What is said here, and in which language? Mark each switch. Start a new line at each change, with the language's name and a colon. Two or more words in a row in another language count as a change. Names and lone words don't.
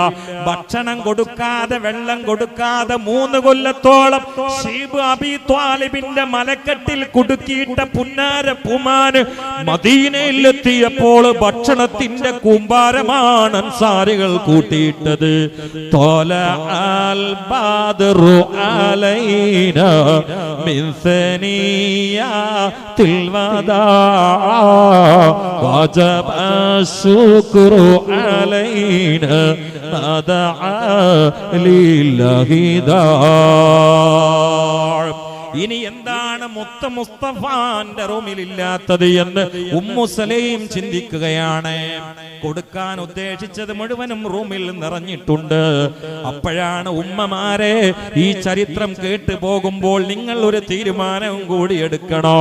Malayalam: ഭക്ഷണം കൊടുക്കാതെ വെള്ളം കൊടുക്കാതെ 3 കൊല്ലത്തോളം ശീബ് അബീ ത്വാലിബിന്റെ മലക്കെട്ടിൽ കുടുക്കിയിട്ട പുന്നാര പൂമാന് മദീനയിൽ എത്തിയപ്പോൾ ഭക്ഷണത്തിന്റെ കൂമ്പാരമാണ് അൻസാരികൾ കൂട്ടിയിട്ടത്.
Arabic: ത്വലഅൽ القادر علينا من ثنيات الوداع وجب الشكر علينا ما دعا لله داع.
Malayalam: ഇനി എന്താണ് മുത്ത് മുസ്തഫാന്റെ റൂമിലില്ലാത്തത് എന്ന് ഉമ്മു സലീം ചിന്തിക്കുകയാണ്. കൊടുക്കാൻ ഉദ്ദേശിച്ചത് മുഴുവനും റൂമിൽ നിറഞ്ഞിട്ടുണ്ട്. അപ്പോഴാണ് ഉമ്മമാരെ ഈ ചരിത്രം കേട്ടു പോകുമ്പോൾ നിങ്ങൾ ഒരു തീരുമാനവും കൂടി എടുക്കണോ.